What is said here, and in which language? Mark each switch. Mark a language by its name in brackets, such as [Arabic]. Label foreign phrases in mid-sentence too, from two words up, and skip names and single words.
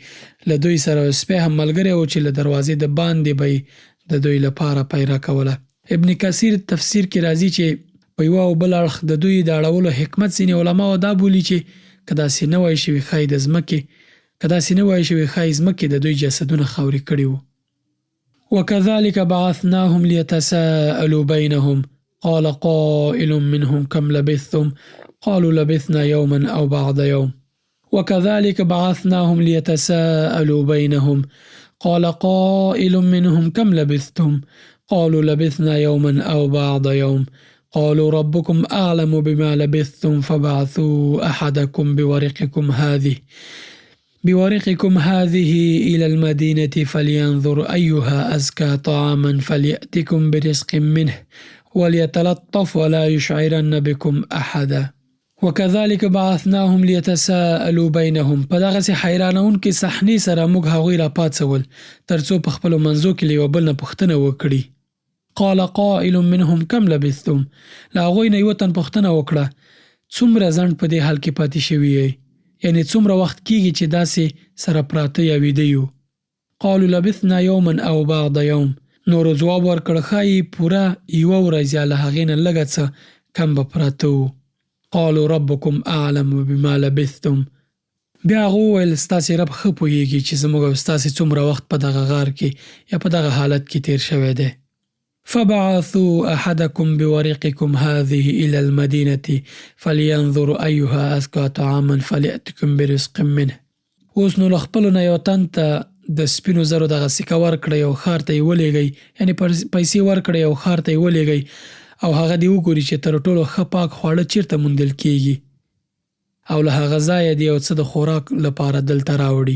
[Pashto] له دوی سره سپی هم ملګری و چې له دروازې د باندې به یې د دوی لپاره پیره کوله. ابن کثیر تفسیر کې راځي چې په یوه او بل اړخ د دوی د اړولو حکمت ځینې علماو دا بولي چې که داسې نه وای شوي ښایي ځمکې د دوی جسدونه خاورې کړي وو. [Arabic] وكذلك بعثناهم ليتساءلوا بينهم قال قائل منهم كم لبثتم قالوا لبثنا يوما أو بعض يوم. وكذلك بعثناهم ليتساءلوا بينهم قال قائل منهم كم لبثتم قالوا لبثنا يوما أو بعض يوم قالوا ربكم أعلم بما لبثتم فبعثوا أحدكم بورقكم هذه إلى المدينة فلينظر أيها أزكى طعاما فليأتكم برزق منه وليتلطف ولا يشعرن بكم أحدا. وکذلک بعثناهم لیتساءلوا بینهم. [Pashto] په دغسې حیرانونکې صحنې سره موږ هغوی را پاڅول تر څو په خپلو منځو کې له یو بل نه پوښتنه وکړي. [Arabic] قال قائل منهم کم لبثتم. [Pashto] له هغوی نه یو تن پوښتنه وکړه څومره ځنډ په دې حال کې پاتې شوي یئ، یعنې څومره وخت کیږي چې داسې سره پراته یا ویده یو. [Arabic] قالوا لبثنا یوما او بعض یوم. [Pashto] نورو ځواب ورکړ ښایي پوره یوه ورځ یا له هغې نه لږه څه کم به پراته وو. [Arabic] قالوا ربکم اعلم بما لبثتم. [Pashto] بیا هغه وویل ستاسې رب ښه پوهیږي چې زموږ او ستاسې څومره وخت په دغه غار کې یا په دغه حالت کې تیر شوی دی. [Arabic] فبعثوا احدکم بورقکم هذه الى المدینة فلینظر ایها ازکى طعاما فلیأتکم برزق منه. [Pashto] اوس نو له خپلو نه یو تن ته د سپینو زرو دغه سکه ورکړئ او ښار ته یې ولېږئ، یعنې پیسې ورکړئ او ښار ته یې ولېږئ او هغه دې وګوري چې تر ټولو ښه پاک خواړه چیرته موندل کیږي او له هغه ځایه دې یو څه د خوراک لپاره دلته راوړي.